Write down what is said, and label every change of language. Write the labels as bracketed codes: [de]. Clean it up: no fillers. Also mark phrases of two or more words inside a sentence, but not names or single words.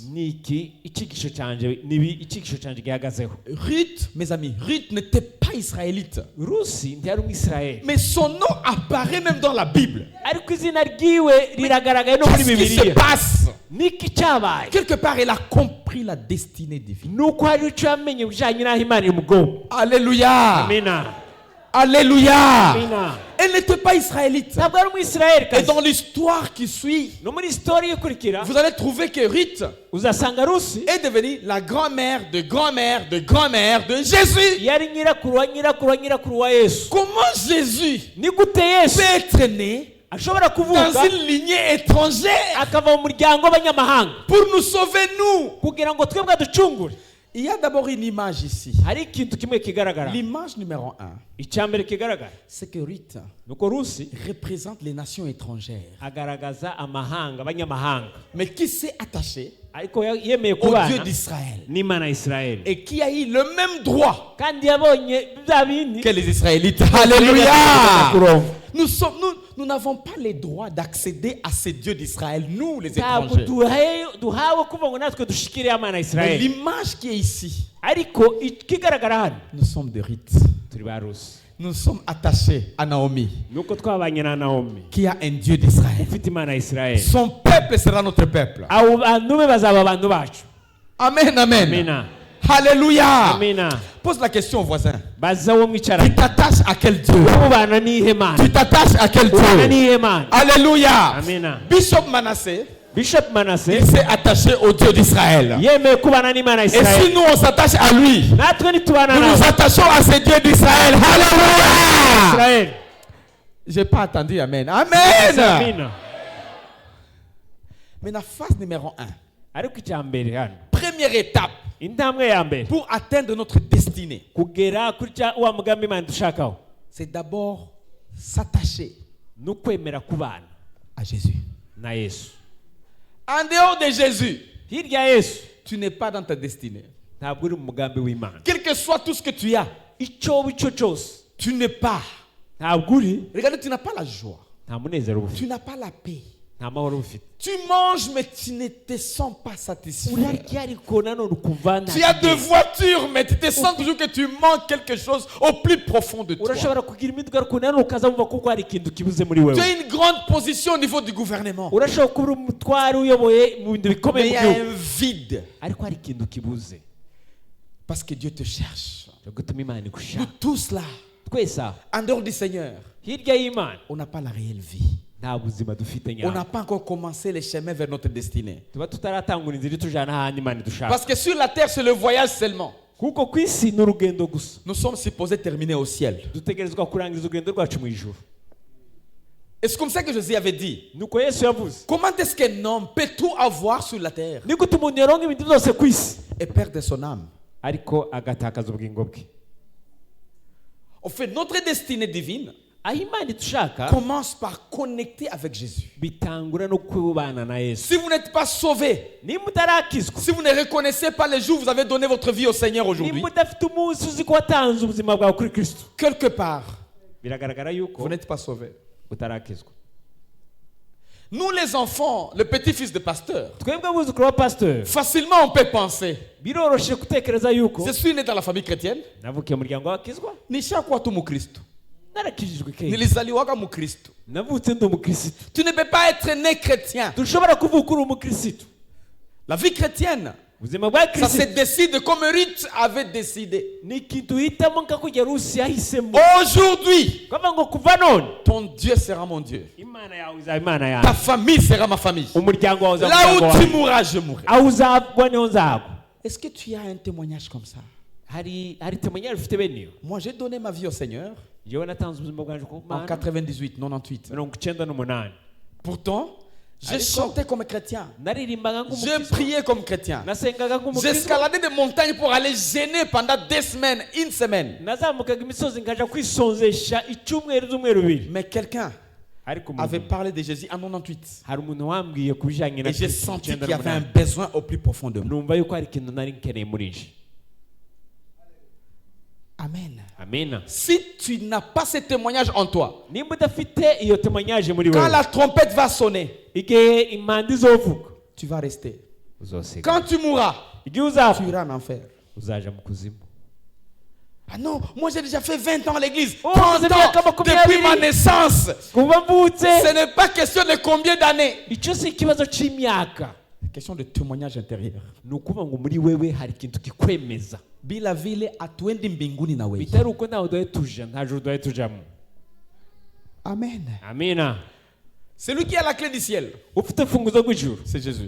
[rw] Niki icyigisho canje nibi icyigisho canje gihagazeho. [fr] Ruth, mes amis, Ruth n'était pas israélite. [rw] Rusi ntiyari umwisirayeli, [fr] Mais son nom apparaît même dans la Bible. [rw] ariko izina ryiwe riragaragaye no muri [fr] Qu'est-ce qui se [rw] Bibiliya. [fr] passe? [rw] Niki cyabaye? [fr] Quelque part, elle a compris la destinée divine. [rw] Nuko hari icyo yamenye bijanye n'aho Imana imugonga. [fr] Alléluia. [rw] Amina. [fr] Alléluia. [rw] Amina. [fr] Elle n'était pas israélite. [rw] Ntabwo ari umwisirayeli [fr] Et [rw] kazi. [fr] dans l'histoire qui suit, [rw] No muri story ikurikira [fr] vous allez trouver que Ruth [rw] uzasanga Rusi [fr] est devenue la grand-mère de grand-mère de grand-mère de Jésus. [rw] yari nyirakuru wa nyirakuru wa nyirakuru wa Yesu. [fr] Comment Jésus [rw] Ni gute Yesu [fr] peut être né [rw] ashobora [fr] dans [rw] kuvuka [fr] une lignée étrangère [rw] akava mu muryango w'abanyamahanga [fr] pour nous sauver, nous? [rw] kugira ngo twebwe aducungure? [fr] Il y a d'abord une image ici. [rw] Hari ikintu kimwe kigaragara. [fr] L'image numéro 1, [rw] Icyambere kigaragara [fr] c'est que Ruth [rw] nuko Rusi [fr] représente les nations étrangères, [rw] agaragaza amahanga, abanyamahanga, [fr] mais qui s'est attaché [rw] ariko yemeye [fr] au Dieu [rw] kubana [fr] d'Israël [rw] n'Imana ya Isirayeli, [fr] et qui a eu le même droit [rw] kandi yabonye bya bindi [fr] que les Israélites. Alléluia! Nous n'avons pas les droits d'accéder à ces dieux d'Israël, nous les [rw] ntabwo [fr] étrangers. [rw] duhawe kuva ngo natwe dushikire Imana ya [fr] Mais [rw] Isirayeli, [fr] l'image qui est ici, [rw] ariko ikigaragara hano [fr] nous sommes de Ruth. [rw] turi ba Rusi. [fr] Nous sommes attachés à Naomi, [rw] Nuko twabanye na Naomi [fr] qui a un Dieu d'Israël. [rw] ufite Imana ya Isirayeli. [fr] Son peuple sera notre peuple. [rw] Abo bantu be bazaba abantu bacu. [fr] Amen, amen. [rw] Amina. [fr] Alléluia. [rw] Amina. [fr] Pose la question au voisin. [rw] Baza wo [fr] Tu [rw] mwicaranye. [fr] t'attaches à quel Dieu? [rw] Ubana nihe Mana? [fr] Tu t'attaches à quel [rw] Ubana [fr] Dieu? [rw] nihe Mana? [fr] Alléluia. [rw] Amina. [fr] Bishop Manasseh, [rw] Bishop Manasseh [fr] il s'est attaché au Dieu d'Israël. [rw] yemeye kubana n'Imana ya [fr] Et si [rw] Isirayeli. [fr] nous on s'attache à lui, [rw] Natwe nitubana [fr] nous nous [rw] nawe [fr] attachons à ce Dieu d'Israël. Alléluia. [rw] Isirayeli. [fr] J'ai pas attendu, amen. Amen. [rw] Amina. [fr] Mais la phase numéro 1, [rw] Ariko icyambere hano, [fr] première étape [rw] intambwe ya mbere [fr] pour atteindre notre destinée, [rw] kugera kuri wa mugambi Imana dushakaho, [fr] c'est d'abord s'attacher [rw] n'ukwemera kubana [fr] à Jésus. [rw] na Yesu. [fr] En dehors de Jésus, [rw] Hirya ya Yesu [fr] tu n'es pas dans ta destinée. [rw] ntabwo uri mu mugambi w'Imana. [fr] Quel que soit tout ce que tu as, [rw] Icyo icyo cyose [fr] tu n'es pas. [rw] ntabwo uri, [fr] Regardez, tu n'as pas la joie. [rw] nta munezero uba ufite, [fr] Tu n'as pas la paix. [rw] nta mahoro ufite. [fr] Tu manges mais tu ne te sens pas satisfait. [rw] Urarya ariko nanone ukumva nta [fr] Tu as deux voitures mais tu te sens toujours que tu manques quelque chose au plus profond de toi. [rw] urashobora kugira imiduga ariko nanone ukaza wumva kuko hari ikintu kibuze muri [fr] Tu [rw] wewe. [fr] as une grande position au niveau du gouvernement. [rw] urashobora kuba umutwari uyoboye mu bintu [fr] Mais [rw] bikomeye [fr] il y [rw] mu [fr] a [rw] gihugu [fr] un vide. [rw] ariko hari ikintu kibuze. [fr] Parce que Dieu te cherche. [rw] cyo gutuma Imana [fr] Nous [rw] igushaka. [fr] tous là, [rw] twese aho [fr] en dehors du Seigneur, [rw] hirya y'Imana [fr] on n'a pas la réelle vie. [rw] nta buzima dufite [fr] On [rw] nyabwo. [fr] n'a pas encore commencé les chemins vers notre destinée. [rw] tuba tutaratangura inzira itujana ahandi Imana idushaka. [fr] Parce que sur la terre, c'est le voyage seulement. [rw] kuko ku isi ni urugendo gusa. [fr] Nous sommes supposés terminer au ciel. [rw] dutegerezwa kurangiza urugendo rwacu mu ijuru. [fr] Et c'est comme ça que Jésus avait dit. [rw] nuko Yesu yavuze [fr] Comment est-ce qu'un homme peut tout avoir sur la terre [rw] ni gute umuntu yaronka ibintu byose ku isi [fr] et perdre son âme? [rw] ariko agatakaza ubugingo bwe. [fr] En fait, notre destinée divine [rw] aho Imana idushaka [fr] commence par connecter avec Jésus. [rw] bitangura no kubana na Yesu. [fr] Si vous n'êtes pas sauvé, [rw] niba utarakizwa, [fr] si vous ne reconnaissez pas les jours où vous avez donné votre vie au Seigneur aujourd'hui, [rw] niba udafite umunsi uzi ko watanze ubuzima bwawe kuri Kristo, [fr] quelque part, [rw] biragaragara yuko [fr] vous n'êtes pas sauvé. [rw] utarakizwa. [fr] Nous les enfants, le petit-fils de pasteur, [rw] twebwe abuzukuru ba pasteur [fr] facilement on peut penser, [rw] biroroshe gutekereza yuko [fr] je suis né dans la famille chrétienne, [rw] navukiye mu muryango w'abakizwa, [sw] nishakuwa tu mukristo, [rw] narakijijwe kera, [sw] nilizaliwaga mukristo. [rw] navutse ndi umukirisitu. [fr] Tu ne peux pas être né chrétien. [rw] dushobora kuvuka uri umukirisitu. [fr] La vie chrétienne, [rw] ubuzima bwa [fr] ça se [rw] kirisitu [fr] décide comme Ruth avait décidé. [rw] ni ikintu uhitamo nka kujya Rusi yahisemo. [fr] Aujourd'hui, [rw] kuvuga ngo kuva none [fr] ton Dieu sera mon Dieu. [rw] imana yawe izaba imana [fr] Ta [rw] yawe, [fr] famille sera ma famille. [rw] umuryango wawe uzaba [fr] Là [rw] umuryango [fr] où tu [rw] wawe, [fr] mourras, je mourrai. [rw] aho uzagwa niho nzagwa. [fr] Est-ce que tu as un témoignage comme ça? [rw] hari temoignage ufite bene iyo. [fr] Moi, j'ai donné ma vie au Seigneur [rw] jewe natanze ubuzima bwanjye ku [fr] en [rw] Mana [fr] 98, 98. 98. Pourtant, j'ai [rw] Ariko, [fr] chanté comme chrétien. [rw] naririmbaga [fr] J'ai [rw] nk'umukristo, [fr] prié comme chrétien. [rw] nasengaga nk'umukristo, [fr] J'escaladais des montagnes pour aller gêner pendant 2 semaines, 1 semaine. [rw] nazamukaga imisozi nkaja kwisonzesha icyumweru z'umweru bibiri. [fr] Mais quelqu'un [rw] ariko [fr] avait parlé de Jésus en 98. [rw] hari umuntu wambwiye ku bijyanye na [fr] Et j'ai [rw] Kristo [fr] senti qu'il y avait un [rw] 98. [fr] besoin au plus profond de moi. [rw] numva yuko hari ikintu nari nkeneye muri nje. [fr] Amen. [rw] amina. [fr] Si tu n'as pas ce témoignage en toi, [rw] nimba udafite iyo temoignage muri [fr] quand [rw] wewe, [fr] la trompette va sonner, [rw] igihe impanda izovuga [fr] tu vas rester. [rw] uzosiga. [fr] Quand tu mourras, [rw] igihe uzapfa [fr] tu iras en enfer. [rw] uzaja mu kuzimu. [fr] Ah non, moi j'ai déjà fait 20 ans à l'église. Oh, 30 vous avez ans encore combien depuis ma d'années? naissance. [rw] kuva mvutse, [fr] Ce n'est pas question de combien d'années. [rw] icyo si ikibazo cy'imyaka, [fr] Question de témoignage intérieur. [rw] ni ukuvuga ngo muri wewe hari ikintu kikwemeza, [sw] Bila vile atwendi mbinguni na wewe. [rw] bitari uko ntawe duhaye tuja, nta juru duhaye tujamo. [fr] Amen. [rw] amina. [fr] Celui qui a la clé du ciel, [rw] ufite imfunguzo rw'ijuru [fr] c'est Jésus.